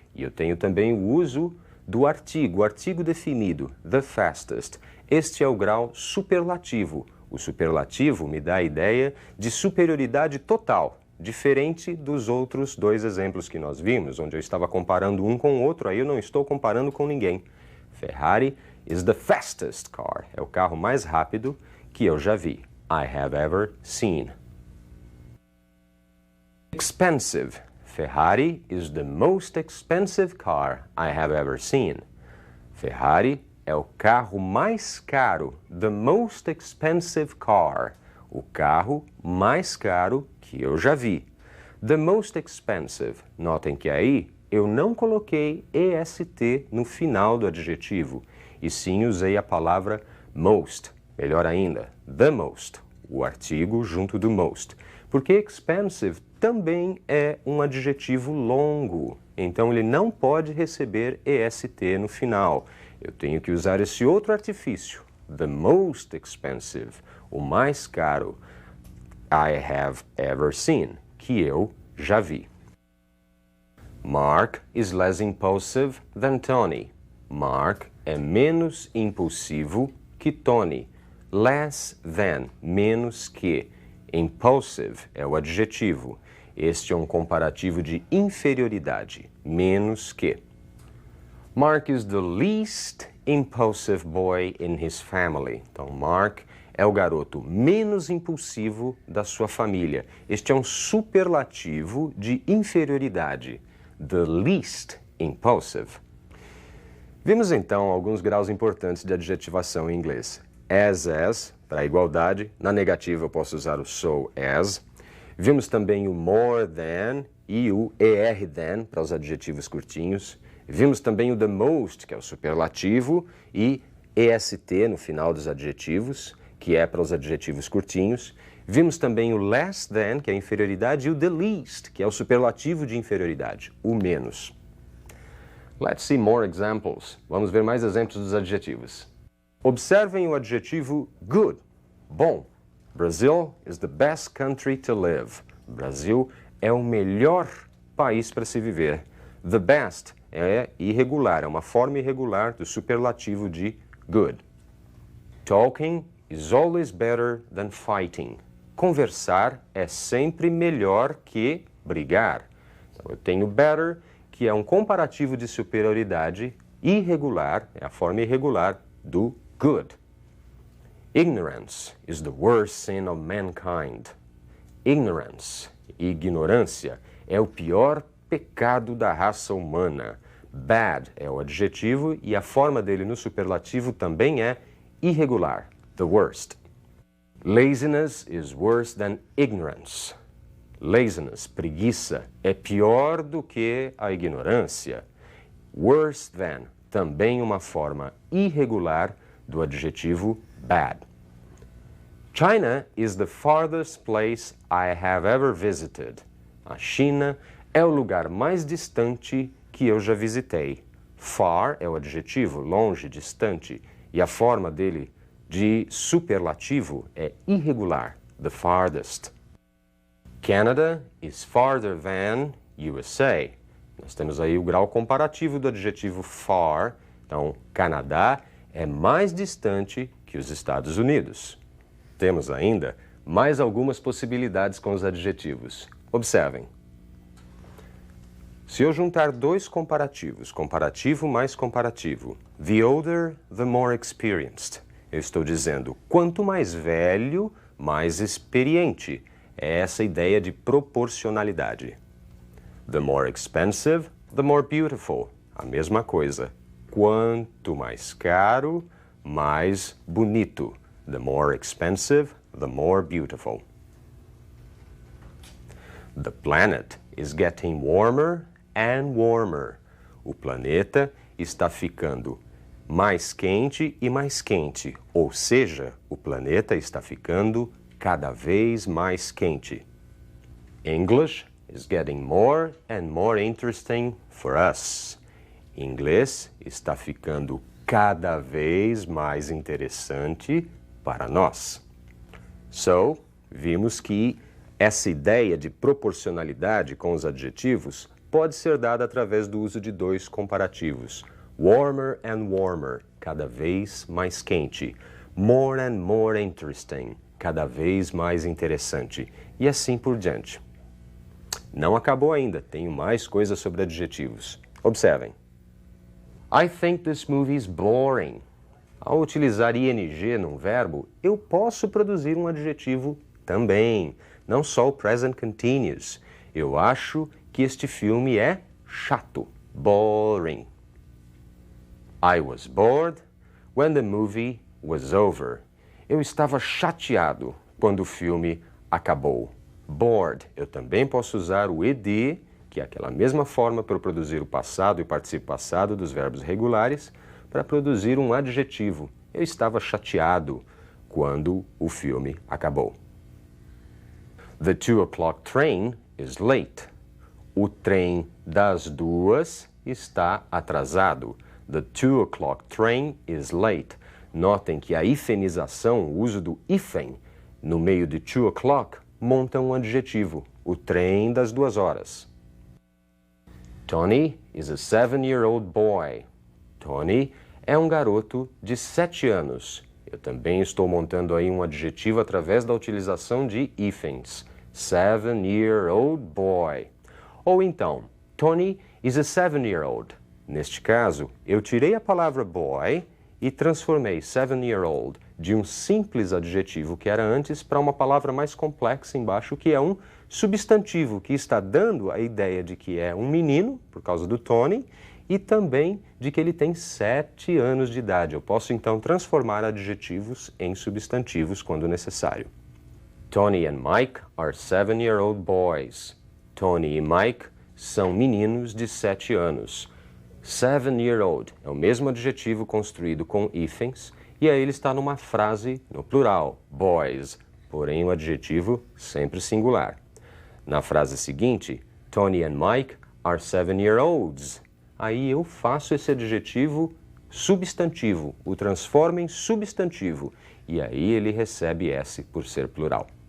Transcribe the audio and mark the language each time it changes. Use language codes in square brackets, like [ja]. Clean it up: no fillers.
[pt] E eu tenho também o uso do artigo, o artigo definido, [en] the fastest. [pt] Este é o grau superlativo. O superlativo me dá a ideia de superioridade total, diferente dos outros dois exemplos que nós vimos, onde eu estava comparando um com o outro, aí eu não estou comparando com ninguém. [en] Ferrari is the fastest car. [pt] É o carro mais rápido que eu já vi. [en] I have ever seen. Expensive. Ferrari is the most expensive car I have ever seen. [pt] Ferrari é o carro mais caro. [en] The most expensive car. [pt] O carro mais caro que eu já vi. [en] The most expensive. [pt] Notem que aí eu não coloquei EST no final do adjetivo, e sim usei a palavra most. Melhor ainda, the most, o artigo junto do most. Porque expensive também é um adjetivo longo, então ele não pode receber EST no final. Eu tenho que usar esse outro artifício, [en] the most expensive, [pt] o mais caro, [en] I have ever seen, [pt] que eu já vi. [en] Mark is less impulsive than Tony. [pt] Mark é menos impulsivo que Tony. [en] Less than, [pt] menos que. Impulsive é o adjetivo. Este é um comparativo de inferioridade, menos que. [en] Mark is the least impulsive boy in his family. [pt] Então, Mark é o garoto menos impulsivo da sua família. Este é um superlativo de inferioridade. [en] The least impulsive. [pt] Vimos então alguns graus importantes de adjetivação em inglês. As, para igualdade. Na negativa eu posso usar o so as. Vimos também o more than e o er than para os adjetivos curtinhos. Vimos também o the most, que é o superlativo, e est no final dos adjetivos, que é para os adjetivos curtinhos. Vimos também o less than, que é a inferioridade, e o the least, que é o superlativo de inferioridade, o menos. [en] Let's see more examples. [pt] Vamos ver mais exemplos dos adjetivos. Observem o adjetivo good, bom. [en] Brazil is the best country to live. [pt] Brasil é o melhor país para se viver. The best é irregular, é uma forma irregular do superlativo de good. [en] Talking is always better than fighting. [pt] Conversar é sempre melhor que brigar. Então, eu tenho better, que é um comparativo de superioridade irregular, é a forma irregular do good. [en] Ignorance is the worst sin of mankind. [pt] Ignorance, ignorância, é o pior pecado da raça humana. Bad é o adjetivo e a forma dele no superlativo também é irregular, the worst. [en] Laziness is worse than ignorance. [pt] Laziness, preguiça, é pior do que a ignorância. Worse than, também uma forma irregular do adjetivo bad. [en] China is the farthest place I have ever visited. [pt] A China é o lugar mais distante que eu já visitei. Far é o adjetivo, longe, distante, e a forma dele de superlativo é irregular, the farthest. [en] Canada is farther than USA. [pt] Nós temos aí o grau comparativo do adjetivo far. Então, Canadá é mais distante que os Estados Unidos. Temos ainda mais algumas possibilidades com os adjetivos. Observem. Se eu juntar dois comparativos, comparativo mais comparativo, [en] the older, the more experienced, [pt] eu estou dizendo quanto mais velho, mais experiente. É essa ideia de proporcionalidade. [en] The more expensive, the more beautiful. [pt] A mesma coisa. Quanto mais caro, mais bonito. [en] The more expensive, the more beautiful. The planet is getting warmer and warmer. [pt] O planeta está ficando mais quente e mais quente, ou seja, o planeta está ficando cada vez mais quente. [en] English is getting more and more interesting for us. [pt] Inglês está ficando cada vez mais interessante para nós. So, vimos que essa ideia de proporcionalidade com os adjetivos pode ser dada através do uso de dois comparativos. [en] Warmer and warmer, [pt] cada vez mais quente. [en] More and more interesting, [pt] cada vez mais interessante. E assim por diante. Não acabou ainda, tenho mais coisas sobre adjetivos. Observem. [en] I think this movie is boring. [pt] Ao utilizar ing num verbo, eu posso produzir um adjetivo também, não só o present continuous. Eu acho que este filme é chato, boring. [en] I was bored when the movie was over. [pt] Eu estava chateado quando o filme acabou. Bored, eu também posso usar o ed, que é aquela mesma forma para produzir o passado e participo passado dos verbos regulares, para produzir um adjetivo. Eu estava chateado quando o filme acabou. [en] The 2 o'clock train is late. [pt] O trem das 2 está atrasado. [en] The 2 o'clock train is late. [pt] Notem que a hifenização, o uso do hífen, no meio de 2 o'clock, monta um adjetivo, o trem das 2 horas. [en] Tony is a 7-year-old boy. [pt] Tony é um garoto de 7 anos. Eu também estou montando aí um adjetivo através da utilização de hífens. [en] 7-year-old boy. [pt] Ou então, [en] Tony is a 7-year-old. [pt] Neste caso, eu tirei a palavra boy e transformei 7-year-old de um simples adjetivo que era antes para uma palavra mais complexa embaixo, que é um substantivo que está dando a ideia de que é um menino, por causa do Tony, e também de que ele tem 7 anos de idade. Eu posso então transformar adjetivos em substantivos quando necessário. [en] Tony and Mike are 7-year-old boys. [pt] Tony e Mike são meninos de 7 anos. 7-year-old é o mesmo adjetivo construído com hífens, e aí ele está numa frase no plural, boys, porém o adjetivo sempre singular. Na frase seguinte, [en] Tony and Mike are 7-year-olds. [pt] Aí eu faço esse adjetivo substantivo, o transformo em substantivo, e aí ele recebe S por ser plural.